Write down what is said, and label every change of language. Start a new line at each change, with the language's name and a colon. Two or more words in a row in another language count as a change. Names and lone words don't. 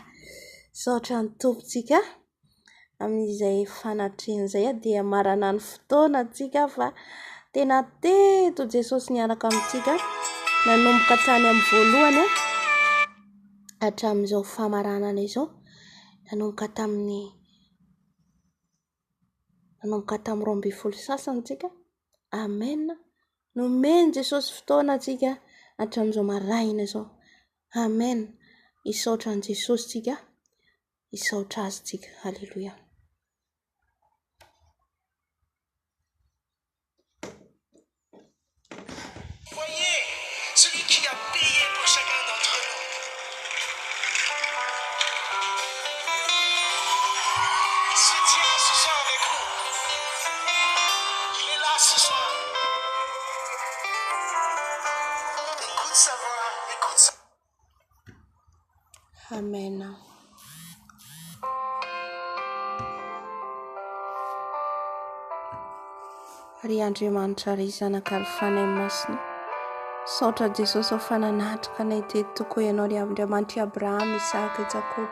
Malagasy: Saotra ny tompontsika amin'izay fanatreany zay dia marana ny fotoana antsika fa tena teto Jesosy niaraka amintsika nanomboka tany amin'ny voalohany hatramin'izao famaranana izao nanomboka tamin'ny 12 sasany tsika. Amen. Nomeny Jesosy fotoana antsika hatramin'izao maraina izao. Amen. Isaotra an Jesosy tsika. Isaotra azy tsika. Alléluia.
French: Voyez celui qui a payé pour chacun d'entre nous. Il se tient ce soir avec nous. Il est là ce soir. Écoute sa voix, écoute sa... Amen.
Malagasy: Ry Andriamanitra ry zanaka ry fanahy masina, saotra Jesosy ao fananatrika anay teto tokoa ianao ry Andriamanitra Abrahama, Isaka, Jakoba.